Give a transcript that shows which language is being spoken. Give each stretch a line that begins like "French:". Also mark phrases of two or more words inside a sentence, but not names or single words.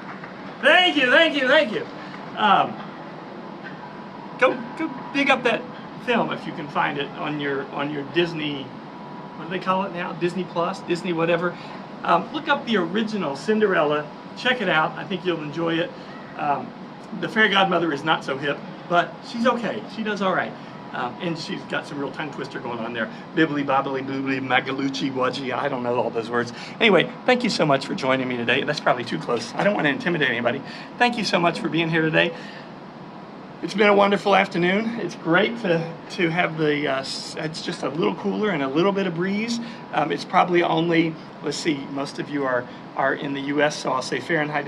English: Thank you, thank you, thank you. Go dig up that film if you can find it on your Disney. What do they call it now? Disney Plus, Disney whatever. Look up the original Cinderella. Check it out. I think you'll enjoy it. The fairy godmother is not so hip, but she's okay. She does all right. And she's got some real tongue twister going on there. Bibbly, bobbly, boobly, magaluchi, wudgy. I don't know all those words. Anyway, thank you so much for joining me today. That's probably too close. I don't want to intimidate anybody. Thank you so much for being here today. It's been a wonderful afternoon. It's great to have the, it's just a little cooler and a little bit of breeze. It's probably only, let's see, most of you are in the US, so I'll say Fahrenheit.